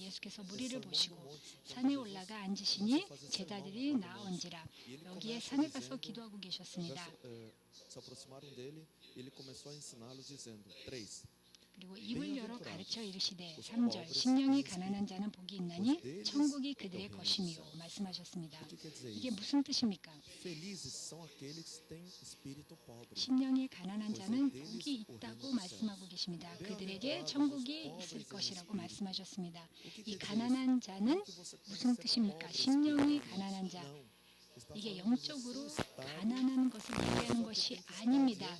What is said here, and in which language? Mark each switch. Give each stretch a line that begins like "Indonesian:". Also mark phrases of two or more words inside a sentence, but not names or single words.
Korean: 예수께서 무리를 보시고 산에 올라가 앉으시니 제자들이 나온지라. 여기에 산에 가서 기도하고 계셨습니다. 그리고 입을 열어 가르쳐 이르시되 3절 심령이 가난한 자는 복이 있나니 천국이 그들의 것이미요 말씀하셨습니다.
Portuguese: O que quer dizer
Korean: 이게
Portuguese: isso?
Korean: 무슨 뜻입니까?
Portuguese: Felizes são aqueles que têm espírito pobre.
Korean: 심령이 가난한 자는 복이 있다고 말씀하고 계십니다. 그들에게 천국이 있을 것이라고 말씀하셨습니다. 이 가난한 자는 무슨 뜻입니까? 심령이 가난한 자. 이게 영적으로 가난한 것을 얘기하는 것이 아닙니다.